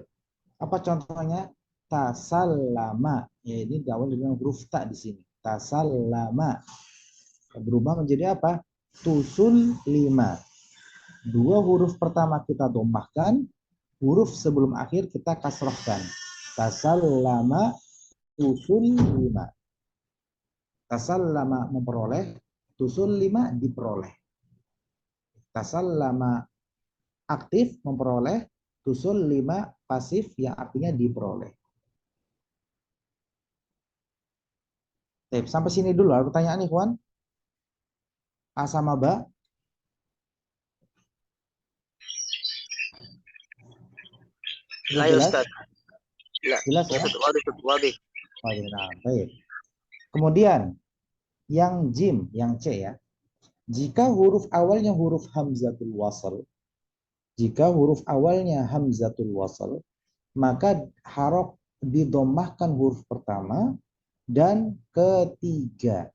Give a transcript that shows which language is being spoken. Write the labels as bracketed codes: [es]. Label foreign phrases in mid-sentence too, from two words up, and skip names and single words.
[id] Apa contohnya? Tasallama. Ya, ini diawali dengan huruf ta di sini. Tasallama. Berubah menjadi apa? [ar] تُسُلِّمَ. [id] Dua huruf pertama kita domahkan, huruf sebelum akhir kita kasrohkan. [ar] تَسَلَّمَ تُسُلِّمَ. [id] Tasallama memperoleh, [ar] تُسُلِّمَ [id] diperoleh. Tasallama aktif memperoleh, [ar] تُسُلِّمَ [id] pasif yang artinya diperoleh. Sampai sini dulu ada pertanyaan nih, Ikhwan. A sama ba. Ayo Ustaz. Jelas ya? Wadih. Nah, baik. Kemudian yang jim, yang C ya. Jika huruf awalnya huruf [ar] همزة الوصل, [id] jika huruf awalnya [ar] همزة الوصل, [id] maka harok didomahkan huruf pertama dan ketiga.